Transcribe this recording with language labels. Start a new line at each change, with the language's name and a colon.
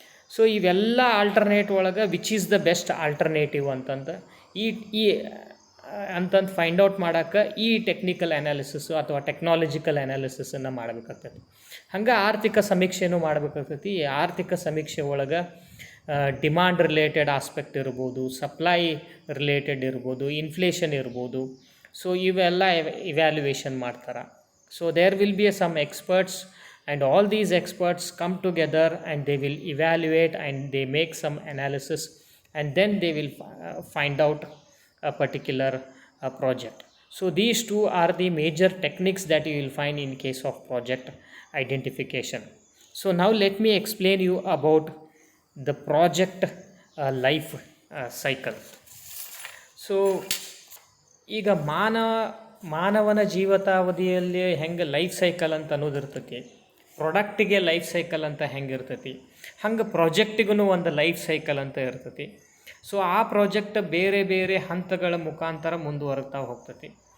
Kannada: So ಇವೆಲ್ಲ alternate ಒಳಗೆ
English: which is the best alternative
Kannada: ಅಂತಂದು ಈ ಅಂತಂದು ಫೈಂಡ್ ಔಟ್ ಮಾಡೋಕ್ಕೆ ಈ ಟೆಕ್ನಿಕಲ್ ಅನಾಲಿಸಿಸು ಅಥವಾ ಟೆಕ್ನಾಲಜಿಕಲ್ ಅನಾಲಿಸಿಸನ್ನು ಮಾಡಬೇಕಾಗ್ತೈತಿ. ಹಂಗೆ ಆರ್ಥಿಕ ಸಮೀಕ್ಷೆನೂ ಮಾಡಬೇಕಾಗ್ತೈತಿ. ಈ ಆರ್ಥಿಕ ಸಮೀಕ್ಷೆ ಒಳಗೆ ಡಿಮಾಂಡ್ ರಿಲೇಟೆಡ್ ಆಸ್ಪೆಕ್ಟ್ ಇರ್ಬೋದು, ಸಪ್ಲೈ ರಿಲೇಟೆಡ್ ಇರ್ಬೋದು, ಇನ್ಫ್ಲೇಷನ್ ಇರ್ಬೋದು. ಸೊ ಇವೆಲ್ಲ ಇವ್ಯಾಲ್ಯುವೇಷನ್ ಮಾಡ್ತಾರೆ.
English: So there will be some experts and all these experts come together and they will evaluate and they make some analysis and then they will find out a particular project. So these two are the major techniques that you will find in case of project identification. So now let me explain you about the project life cycle.
Kannada: So ಈಗ ಮಾನವನ ಜೀವಿತಾವಧಿಯಲ್ಲಿ ಹೆಂಗೆ life cycle ಅಂತ ಅನ್ನೋದಿರ್ತೈತಿ, ಪ್ರಾಡಕ್ಟಿಗೆ life cycle ಅಂತ ಹೆಂಗೆ ಇರ್ತೈತಿ, ಹಂಗೆ ಪ್ರಾಜೆಕ್ಟಿಗೂ ಒಂದು ಲೈಫ್ ಸೈಕಲ್ ಅಂತ ಇರ್ತೈತಿ. ಸೊ ಆ ಪ್ರಾಜೆಕ್ಟ್ ಬೇರೆ ಬೇರೆ ಹಂತಗಳ ಮುಖಾಂತರ ಮುಂದುವರೆಗ್ತಾ ಹೋಗ್ತೈತಿ.